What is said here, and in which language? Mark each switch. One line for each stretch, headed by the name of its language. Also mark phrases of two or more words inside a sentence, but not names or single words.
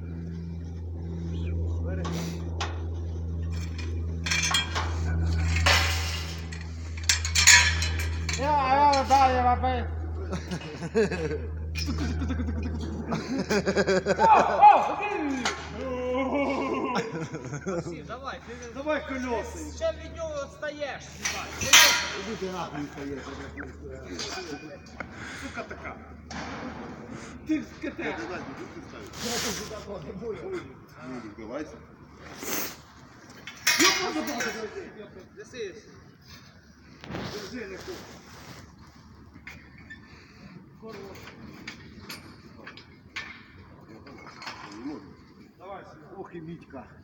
Ukrainian: Бери. Я далі бабай. Максим, давай, Давай колеса. ще від нього відстаєш.
Russian: Иди ты нахуй стоишь. Сука така. Ты скотина. Давайте. Неси. Держи, не хуй. Давай, ох и Митька.